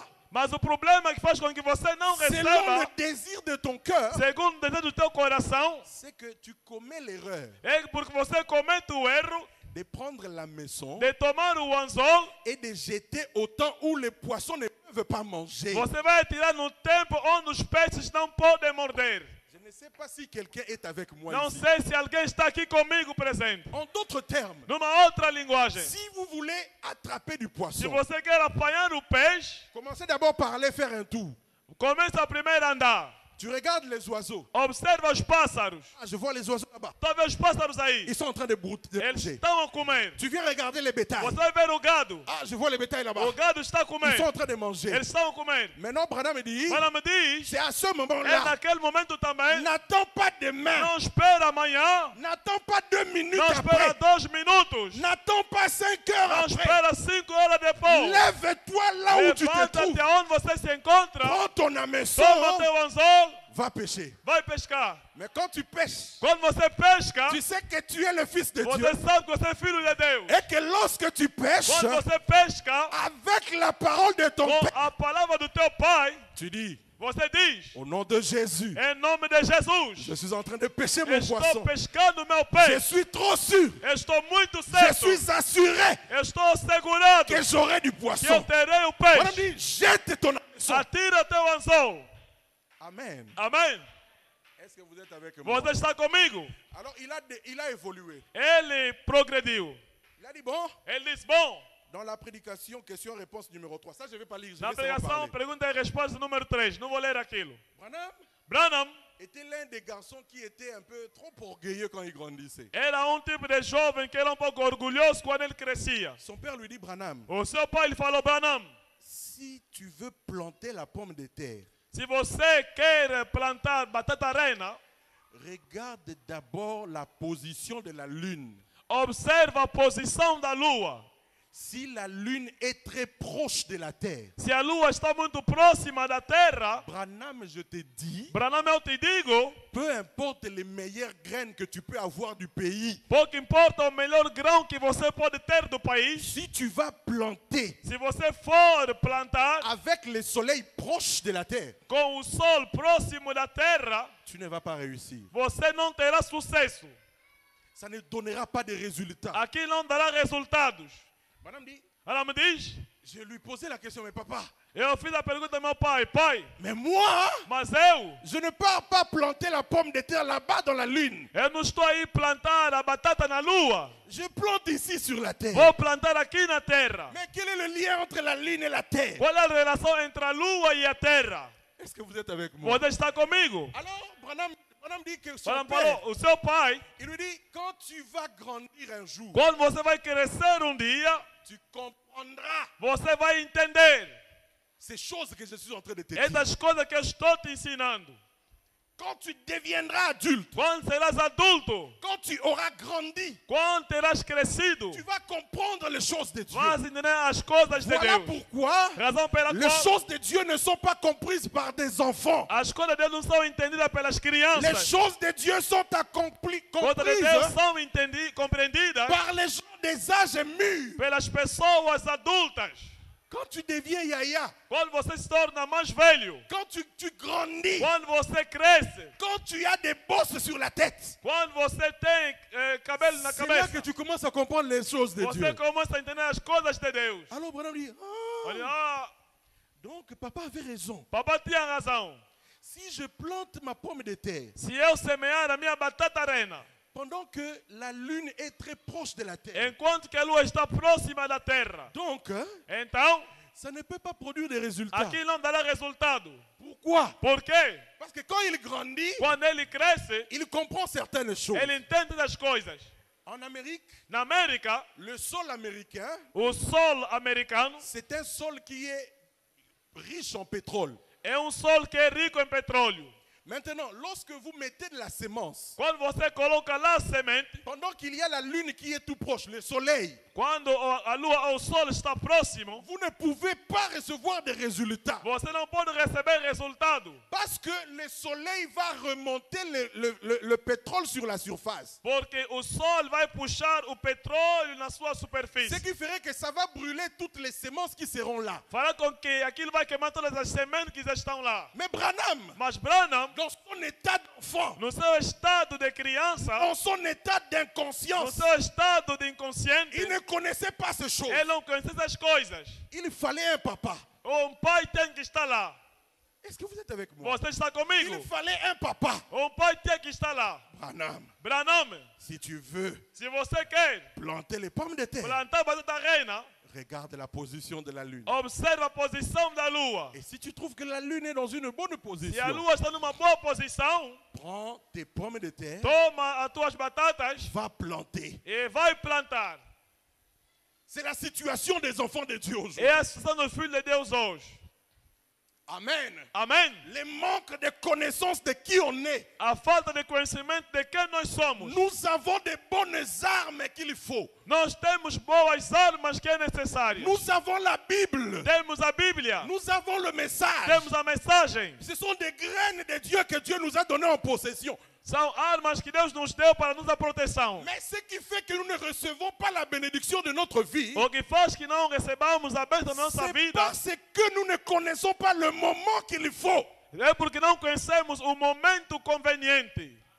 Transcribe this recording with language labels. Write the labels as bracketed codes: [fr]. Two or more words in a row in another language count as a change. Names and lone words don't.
[pt] Mas o problema que faz com que você não [fr] selon le [pt] receba, [fr] désir de ton cœur, [pt] segundo o desejo do teu coração, [fr] c'est que tu commets l'erreur [pt] é porque você comete o erro [fr] de prendre la maison [pt] de tomar o anzol. [fr] et de jeter au temps où les poissons ne peuvent pas manger. [pt] Você vai tirar no tempo onde os peixes não podem morder. [fr] Je ne sais pas si quelqu'un est avec moi [pt] Não [fr] ici. [pt] sei se alguém está aqui comigo presente. [fr] En d'autres termes, [pt] Numa outra linguagem, [fr] si vous voulez attraper du [pt] se [fr] poisson, [pt] você quer apanhar o peixe, [fr] commencez d'abord par aller faire un tour. [pt] começa primeiro a andar. [fr] Tu regardes les oiseaux. [pt] Observa os pássaros. [fr] Ah, je vois les oiseaux là-bas. [pt] Tu vê os pássaros aí. [fr] Ils sont en train de brouter. [pt] Eles estão a comer. [fr] Tu viens regarder les bétails. [pt] Você vai ver o gado. [fr] Ah, je vois les bétails là-bas. [pt] O gado está a [fr] Ils [pt] comer. [fr] sont en train de manger. [pt] Eles estão a comer. [fr] Maintenant, Branham me dit, [pt] Mas me diz, [fr] c'est à ce [pt] é [fr] moment-là. [pt] naquele momento também. [fr] N'attends pas demain. [pt] Não espera amanhã. [fr] N'attends pas 2 minutes [pt] Não espera [fr] après. [pt] 2 minutos. [fr] N'attends pas 5 heures [pt] Não [fr] après. [pt] espera 5 horas depois. [fr] Lève-toi là où tu te [pt] Levanta-te [fr] trouves. [pt] aonde você se encontra. [fr] Prends ton hameçon. [pt] Toma teu anzol. [fr] Va pêcher. [pt] Vai pescar. [fr] Mais quand tu pêches, [pt] Quando você pesca, [fr] tu sais que tu es le fils de Dieu. [pt] você sabe que você é filho de Deus. [fr] Et que lorsque tu pêches, [pt] Quando você pesca, [fr] avec la parole de ton [pt] com [fr] Père, [pt] a palavra do teu pai, [fr] tu dis, [pt] você diz, [fr] au nom de Jésus, [pt] em nome de Jesus, [fr] je suis en train de pêcher mon [pt] estou [fr] poisson. [pt] pescando meu [fr] Je [pt] peixe. [fr] suis trop sûr. [pt] Estou muito [fr] Je [pt] certo. [fr] suis assuré [pt] Estou segurado [fr] que j'aurai du [pt] que eu [fr] poisson. [pt] terei o [fr] Voilà, [pt] peixe. [fr] dit, jette ton hameçon. [pt] Atira teu anzol. [fr] Amen. [pt] Amém. [fr] Est-ce que vous êtes avec moi? [pt] Você está comigo? [fr] Alors il a évolué. [pt] Ele progrediu. [fr] Il a dit bon, [pt] Ele disse, bom, [fr] dans la prédication, question-réponse numéro 3. Ça, je ne vais pas lire, je [pt] na [fr] vais seulement [pt] pregação, [fr] parler. [pt] pergunta e resposta número 3. Não vou ler aquilo. Branham Branham [fr] était l'un des garçons qui était un peu trop orgueilleux quand il grandissait. [pt] era tipo de jovem que era pouco orgulhoso quando ele crescia. [fr] Son père lui dit, Branham, [pt] O seu pai lhe falou, Branham, [fr] si tu veux planter la pomme de terre, [pt] se você quer plantar batata rena, [fr] regarde d'abord la position de la lune. [pt] observa a posição da lua. [fr] Si la lune est très proche de la terre, [pt] Se a lua está muito próxima da terra, [fr] Branham, je te dis, [pt] Branham, eu te digo, [fr] peu importe les meilleures graines que tu peux avoir du pays, [pt] pouco importa o melhor grão que você pode ter do país, [fr] si tu vas planter [pt] se você for plantar [fr] avec le soleil proche de la terre, [pt] com o sol próximo da terra, [fr] tu ne vas pas réussir. [pt] você não terá sucesso. [fr] Ça ne donnera pas de résultats. [pt] Aqui não dará resultados. [fr] Branham dit, [pt] Ela me diz, [fr] je lui posais la question, mais papa, [pt] eu fiz a pergunta ao meu pai, pai, [fr] mais moi, [pt] mas eu [fr] je ne pars pas planter la pomme de terre là-bas dans la lune. [pt] não estou aí plantar a batata na lua. [fr] Je plante ici sur la terre. [pt] Vou plantar aqui na terra. [fr] Mais quel est le lien entre la lune et la terre? [pt] Qual é a relação entre a lua e a terra? [fr] Est-ce que vous êtes avec moi? [pt] Você está comigo? [fr] Alors, Branham dit que son Branham père, [pt] falou, o seu pai, [fr] il lui dit, quand tu vas grandir un jour, [pt] quando você vai crescer dia, [fr] tu comprendras [pt] você vai entender [fr] ces choses que je suis en train de te dire. [pt] essas coisas que eu estou te ensinando. [fr] Quand tu deviendras adulte, [pt] Quando serás adulto, [fr] quand tu auras grandi, [pt] quando terás crescido, [fr] tu vas comprendre les choses de Dieu. [pt] vas entender as coisas de [fr] Voilà [pt] Deus. [fr] pourquoi [pt] Razão pela [fr] les [pt] qual [fr] choses de Dieu ne sont pas comprises par des enfants. [pt] as coisas de Deus não são entendidas pelas [fr] Les [pt] crianças. [fr] choses de Dieu sont [pt] Coisas de Deus [fr] comprises [pt] são compreendidas [fr] par les gens des âges mûrs. [pt] pelas pessoas adultas. [fr] Quand tu deviens yaya, [pt] Quando você se torna mais velho, [fr] quand tu grandis, [pt] quando você cresce, [fr] quand tu as des bosses sur la tête, [pt] quando você tem cabelo na [fr] c'est là [pt] cabeça, [fr] que tu commences à comprendre les choses de [pt] você [fr] Dieu. [pt] começa a entender as coisas de Deus. [fr] Alors Branham dit, [pt] Olha, [fr] donc papa avait raison. [pt] papai tinha razão. [fr] Si je plante ma pomme de terre, [pt] Se eu semear a minha batata rena, [fr] pendant que la lune est très proche de la terre, [pt] enquanto que a lua está próxima da terra, [fr] donc [pt] então [fr] ça ne peut pas produire des résultats. [pt] aqui não dará resultado. [fr] Pourquoi? [pt] Por quê? [fr] Parce que quand il grandit, [pt] Quando ele cresce, [fr] il comprend certaines choses. [pt] ele entende das coisas. [fr] En Amérique, [pt] Na América, [fr] le sol américain, [pt] o sol americano [fr] c'est un sol qui est riche en pétrole. [pt] é sol que é rico em petróleo. [fr] Maintenant, lorsque vous mettez de la sémence, [pt] Quando você coloca lá a semente, [fr] pendant qu'il y a la lune qui est tout proche, le soleil, [pt] quando a lua ou o sol está próximo, [fr] vous ne pouvez pas recevoir des résultats. [pt] você não pode receber resultado. [fr] Parce que le soleil va remonter le pétrole sur la surface. [pt] Porque o sol vai puxar o petróleo na sua [fr] Ce [pt] superfície. [fr] qui ferait que ça va brûler toutes les semences qui seront là. [pt] Fará com que aquilo vai queimar todas as sementes que já estão lá. [fr] Mais Branham, [pt] Mas Branham, [fr] dans son état d'enfant, [pt] no seu estado de criança, [fr] dans son état [pt] no [fr] d'inconscience, [pt] seu estado de inconsciente, [fr] il ne connaissait pas ces choses. [pt] ele não conhecia essas coisas. [fr] Il fallait un papa. [pt] Pai tem que estar lá. [fr] Est-ce que vous êtes avec moi? [pt] Você está [fr] Il [pt] comigo? [fr] fallait un papa. [pt] Pai tem que estar lá. Branham, Branham, [fr] si tu veux [pt] se você quer [fr] planter les pommes de terre, [pt] plantar batata rena, [fr] regarde la position de la lune. [pt] observa a posição da lua. [fr] Et si tu trouves que la lune est dans une bonne [pt] Se a [fr] position, [pt] lua está numa boa posição, [fr] prends tes pommes de terre, [pt] toma as tuas batatas [fr] va planter. [pt] e vai plantar. [fr] C'est la situation des enfants de Dieu aujourd'hui. [pt] É a situação dos filhos de Deus hoje. [fr] Amen. [pt] Amém? [fr] Le manque de connaissance de qui on est. [pt] A falta de conhecimento de quem nós somos. [fr] Nous avons de bonnes armes qu'il faut. [pt] Nós temos boas armas que é necessário. [fr] Nous avons la Bible. [pt] Temos a Bíblia. [fr] Nous avons le message. [pt] Temos a mensagem. [fr] Ce sont des graines de Dieu que Dieu nous a données en possession. [pt] São armas que Deus nos deu para nos dar proteção. [fr] Mais ce qui fait que nous ne recevons pas la bénédiction de notre vie, [pt] O que faz que não recebamos a bênção da nossa [fr] c'est [pt] vida [fr] parce que nous ne connaissons pas le moment qu'il faut. [pt] é porque não conhecemos o momento conveniente.